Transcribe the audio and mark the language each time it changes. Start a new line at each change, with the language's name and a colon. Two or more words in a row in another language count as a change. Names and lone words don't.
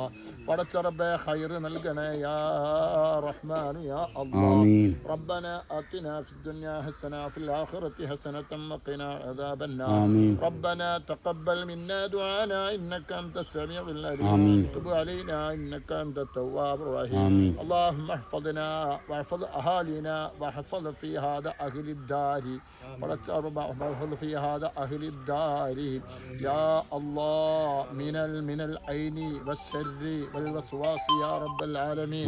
Malayalam: പടച്ച റബ്ബേ ഖൈർ നൽകണേ
Arabic: يا رحمن يا الله. ربنا آتنا في الدنيا حسنة وفي الآخرة حسنة وقنا عذاب النار. ربنا تقبل منا دعاءنا إنك أنت السميع العليم. تب علينا إنك أنت التواب الرحيم. اللهم احفظنا واحفظ أهالينا واحفظ في هذا أهل الدار واحفظ في هذا أهل الدار يا الله من العين والشر والوسواس يا رب العالمين.